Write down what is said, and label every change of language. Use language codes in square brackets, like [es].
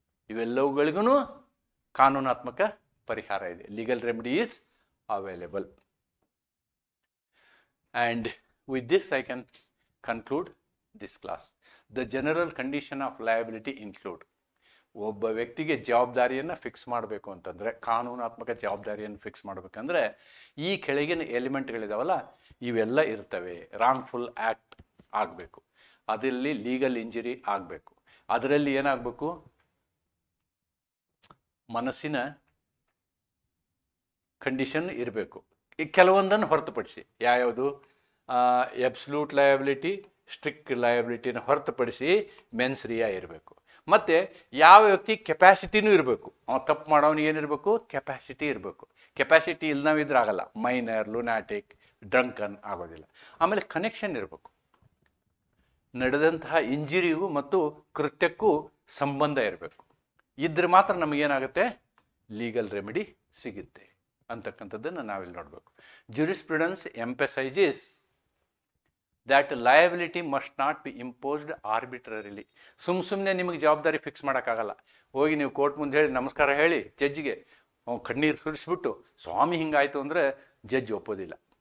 [kn] ಇವೆಲ್ಲವುಗಳಿಗೂ ಕಾನೂನಾತ್ಮಕ ಪರಿಹಾರ ಇದೆ. [en] Legal remedy is available. And with this I can conclude this class. The general condition of liability include, [kn] ಒಬ್ಬ ವ್ಯಕ್ತಿಗೆ ಜವಾಬ್ದಾರಿಯನ್ನು ಫಿಕ್ಸ್ ಮಾಡಬೇಕು ಅಂತಂದರೆ, ಕಾನೂನಾತ್ಮಕ ಜವಾಬ್ದಾರಿಯನ್ನು ಫಿಕ್ಸ್ ಮಾಡಬೇಕಂದ್ರೆ ಈ ಕೆಳಗಿನ ಎಲಿಮೆಂಟ್ಗಳಿದಾವಲ್ಲ ಇವೆಲ್ಲ ಇರ್ತವೆ. ರಾಂಗ್ಫುಲ್ ಆ್ಯಕ್ಟ್ ಆಗಬೇಕು, ಅದರಲ್ಲಿ ಲೀಗಲ್ ಇಂಜುರಿ ಆಗಬೇಕು, ಅದರಲ್ಲಿ ಏನಾಗಬೇಕು? ಮನಸ್ಸಿನ ಕಂಡೀಷನ್ ಇರಬೇಕು. ಈ ಕೆಲವೊಂದನ್ನು ಹೊರತುಪಡಿಸಿ, ಯಾವುದು? ಎಬ್ಸಲ್ಯೂಟ್ ಲಯಬಿಲಿಟಿ, ಸ್ಟ್ರಿಕ್ಟ್ ಲಯಬಿಲಿಟಿನ ಹೊರತುಪಡಿಸಿ ಮೆನ್ಸ್ರಿಯಾ ಇರಬೇಕು. ಮತ್ತು ಯಾವ ವ್ಯಕ್ತಿ ಕೆಪಾಸಿಟಿನೂ ಇರಬೇಕು. ಅವ್ನು ತಪ್ಪು ಮಾಡೋನಿಗೆ ಏನಿರಬೇಕು? ಕೆಪಾಸಿಟಿ ಇರಬೇಕು. ಕೆಪಾಸಿಟಿ ಇಲ್ಲನಾವಿದ್ರೆ ಆಗಲ್ಲ. ಮೈನರ್, ಲುನಾಟಿಕ್, ಡ್ರಂಕನ್ ಆಗೋದಿಲ್ಲ. ಆಮೇಲೆ ಕನೆಕ್ಷನ್ ಇರಬೇಕು. ನಡೆದಂತಹ ಇಂಜುರಿಗೂ ಮತ್ತು ಕೃತ್ಯಕ್ಕೂ ಸಂಬಂಧ ಇರಬೇಕು. ಇದ್ರೆ ಮಾತ್ರ ನಮಗೇನಾಗುತ್ತೆ? ಲೀಗಲ್ ರೆಮಿಡಿ ಸಿಗುತ್ತೆ ಅಂತಕ್ಕಂಥದ್ದನ್ನು ನಾವಿಲ್ಲಿ ನೋಡಬೇಕು. [en] Jurisprudence emphasises that liability must not be imposed arbitrarily. [kn] ಸುಮ್ಮನೆ ನಿಮಗೆ ಜವಾಬ್ದಾರಿ ಫಿಕ್ಸ್ ಮಾಡೋಕ್ಕಾಗಲ್ಲ. ಹೋಗಿ ನೀವು ಕೋರ್ಟ್ ಮುಂದೆ ಹೇಳಿ ನಮಸ್ಕಾರ ಹೇಳಿ ಜಡ್ಜಿಗೆ ಕಣ್ಣೀರು ಸುರಿಸ್ಬಿಟ್ಟು ಸ್ವಾಮಿ ಹಿಂಗಾಯ್ತು ಅಂದರೆ ಜಡ್ಜ್ ಒಪ್ಪೋದಿಲ್ಲ.